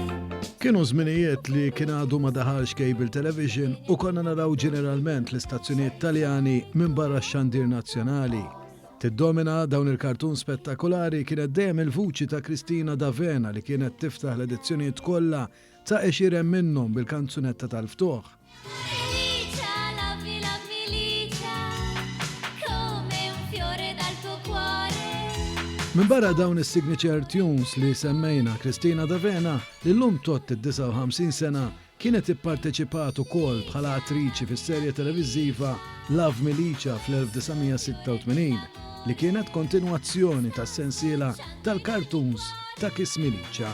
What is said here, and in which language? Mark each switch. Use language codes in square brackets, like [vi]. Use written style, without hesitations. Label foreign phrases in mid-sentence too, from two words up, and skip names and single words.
[mt] Kienu żminijiet li kien għadu ma daħalx [en] cable television [mt] u konna naraw ġeneralment l-istazzjonijiet Taljani minn barra x-xandir nazzjonali. Tiddomina dawn il-kartun spettakolari kienet dejjem il-vuċi ta' Cristina D'Avena li kienet tiftaħ l-edizzjonijiet kollha ta' 20 minnhom bil-kanzunetta tal-ftuħ. [it] Licia, [en] love me [it] Licia, come un fiore dal tuo cuore. [mt] Min barra dawn is- [en] signature tunes [mt] li semmejna Cristina D'Avena li llum tot id-59 sena kienet ipparteċipat ukoll bħala attriċi fis-serje televiżiva Love Me Licia fl-1986 li kienet kontinwazzjoni tas-sensiela tal-cartoons ta' Kiss Me Licia.